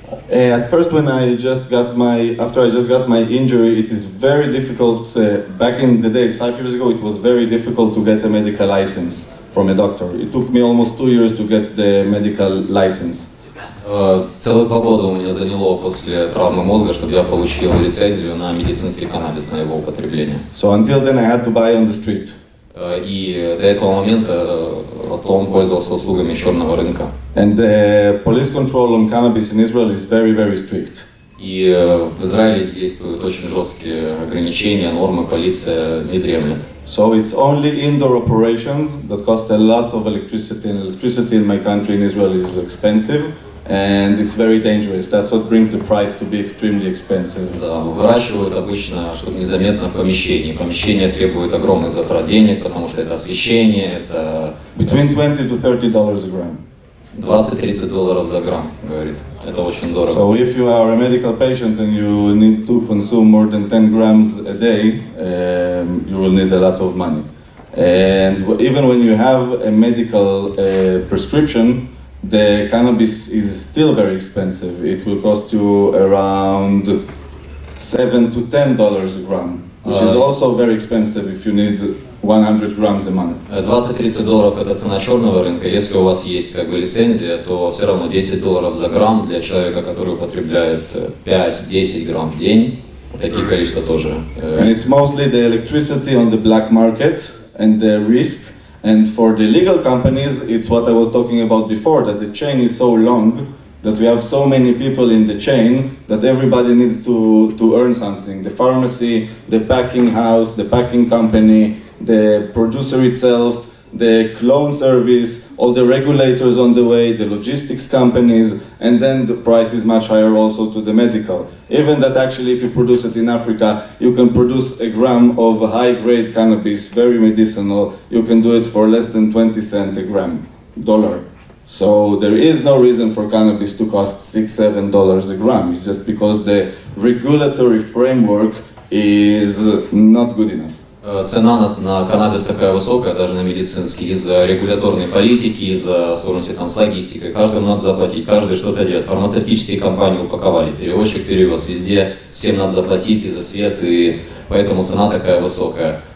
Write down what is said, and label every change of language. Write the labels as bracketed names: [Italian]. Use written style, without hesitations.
[English] At first, when after I just got my injury, it is very difficult. Back in the days, 5 years ago, it was very difficult to get a medical license from a doctor. It took me almost 2 years to get the medical license. [Russian] Целых 2 года у меня заняло после травмы мозга, чтобы я получил лицензию на медицинский каннабис, на его употребление. [English] So until then, I had to buy on the street. [Russian] И до этого момента Том пользовался услугами черного рынка. [English] And the police control on cannabis in Israel is very, very strict. [Russian] И в Израиле действуют очень жесткие ограничения, нормы, полиция не дремлет. [English] So it's only indoor operations that cost a lot of electricity, and electricity in my country, in Israel, is expensive. And it's very dangerous. That's what brings the price to be extremely expensive. [Russian] Да, выращивают обычно, чтобы незаметно в помещении. Помещение требует огромных затрат денег, потому что это освещение, это... [English] Between $20 to $30 a gram. [Russian] $20-30 за грамм, говорит. Это очень дорого. [English] So if you are a medical patient and you need to consume more than 10 grams a day, you will need a lot of money. And even when you have a medical prescription, the cannabis is still very expensive. It will cost you around $7 to $10 a gram, which is also very expensive if you need 100 grams a month. [Russian] $20-30 это цена черного рынка. Если у вас есть как бы лицензия, то все равно $10 за грамм для человека, который употребляет 5-10 грамм в день. Такие количества тоже. [English] And it's mostly the electricity on the black market and the risk. And for the legal companies, it's what I was talking about before, that the chain is so long, that we have so many people in the chain, that everybody needs to earn something. The pharmacy, the packing house, the packing company, the producer itself, the clone service, all the regulators on the way, the logistics companies, and then the price is much higher also to the medical. Even that actually if you produce it in Africa, you can produce a gram of high-grade cannabis, very medicinal, you can do it for less than 20 cents a gram, dollar. So there is no reason for cannabis to cost $6-7 a gram. It's just because the regulatory framework is not good enough. [Russian] Цена на каннабис такая высокая, даже на медицинский, из-за регуляторной политики, из-за сложности там с логистикой. Каждому надо заплатить, каждый что-то делает. Фармацевтические компании упаковали, перевозчик перевез, везде всем надо заплатить и за свет, и поэтому цена такая высокая.